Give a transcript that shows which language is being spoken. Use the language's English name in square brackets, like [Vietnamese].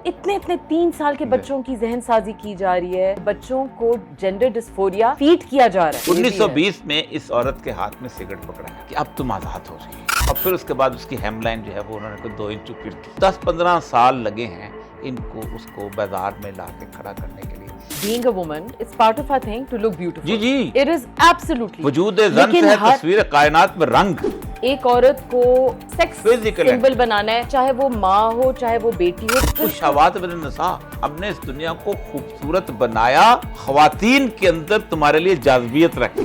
[Urdu] اتنے 3 سال کے بچوں کی ذہن سازی کی جا رہی ہے. بچوں کو جینڈر ڈسفوریا فیڈ کیا جا رہا ہے. 1920 میں اس عورت کے ہاتھ میں سگریٹ پکڑا ہے کہ اب تم آزاد ہو رہی ہے. اور پھر اس کے بعد اس کی ہیم لائن جو ہے وہ انہوں نے کوئی 2 انچ پھر کی. 10-15 سال لگے ہیں ان کو اس کو بازار میں لا کے کھڑا کرنے کے لیے. [English] Being a woman, it's part of our thing to look beautiful. [Urdu] جی جی, [English] It is absolutely. [Urdu] وجود زن سے ہے تصویر کائنات میں رنگ. ایک عورت کو سیکس سمبل بنانا ہے, چاہے وہ ماں ہو چاہے وہ بیٹی ہو. [Arabic] شہوات من النساء, [Urdu] ہم نے اس دنیا کو خوبصورت بنایا, خواتین کے اندر تمہارے لیے جاذبیت رکھی.